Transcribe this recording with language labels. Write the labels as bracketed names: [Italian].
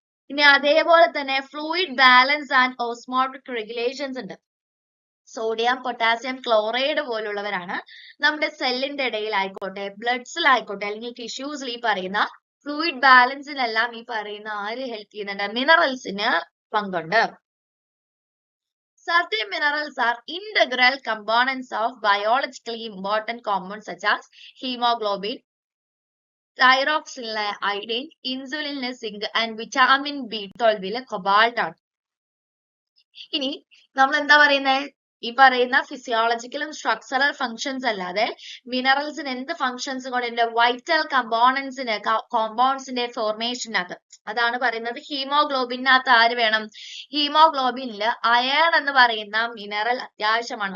[Malayalam] ഇനി അതേപോലെ തന്നെ [English] fluid balance and osmotic regulations [Malayalam] ഉണ്ട്. സോഡിയം, പൊട്ടാസ്യം ക്ലോറൈഡ് പോലുള്ളവരാണ് നമ്മുടെ സെല്ലിന്റെ ഇടയിലായിക്കോട്ടെ ബ്ലഡ്സിലായിക്കോട്ടെ അല്ലെങ്കിൽ ടിഷ്യൂസിൽ ഈ പറയുന്ന ഫ്ലൂയിഡ് ബാലൻസിനെല്ലാം ഈ പറയുന്ന ആര് ഹെൽപ്പ് ചെയ്യുന്നുണ്ട്? മിനറൽസിന് പങ്കുണ്ട്. [English] Certain minerals are integral components of biologically important compounds such as hemoglobin, thyroxine, iodine, insulin, zinc and vitamin B12 cobalt [Malayalam] ആണ്. ഇനി നമ്മൾ എന്താ പറയുന്നത്? ഈ പറയുന്ന ഫിസിയോളജിക്കലും സ്ട്രക്ചറൽ ഫങ്ഷൻസ് അല്ലാതെ മിനറൽസിന് എന്ത് ഫങ്ഷൻസ് കൂടെ ഉണ്ട്? വൈറ്റൽ കോമ്പൗണ്ട്സിന്റെ ഫോർമേഷനകത്ത്, അതാണ് പറയുന്നത്. ഹീമോഗ്ലോബിനകത്ത് ആര് വേണം? ഹീമോഗ്ലോബിനില് അയൺ എന്ന് പറയുന്ന മിനറൽ അത്യാവശ്യമാണ്.